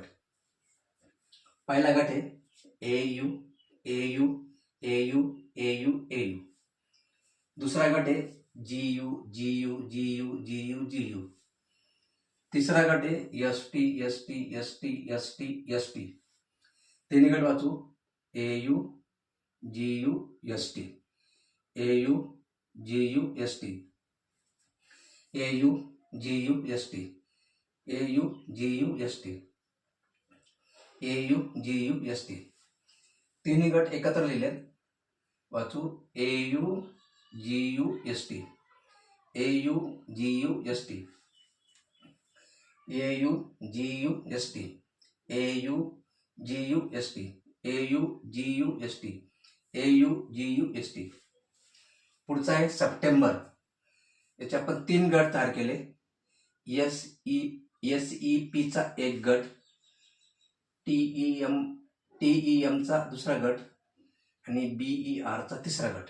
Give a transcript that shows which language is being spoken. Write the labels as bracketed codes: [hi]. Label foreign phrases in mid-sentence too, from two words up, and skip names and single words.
[mr] पहिला गट आहे AU, AU, AU, AU, AU. दुसरा गट आहे GU, GU, GU, GU, GU. तिसरा गट आहे ST, ST, ST, ST, ST. तिन्ही गट वाचू AU, GU, ST, AU, GU, ST, AU, GU, ST, AU, GU, ST, AU, GU, ST. तिन्ही गट एकत्र लिहिले. वाचू AU, GU, ST, AU, GU, ST, AU, GU, ST, AU, GU, ST, AU, GU, ST, AU, GU, ST. पुढचा आहे सप्टेंबर. याचे आपण तीन गट तयार केले. SEPचा एक गट, TEMचा दुसरा गट आणि BERचा तिसरा गट.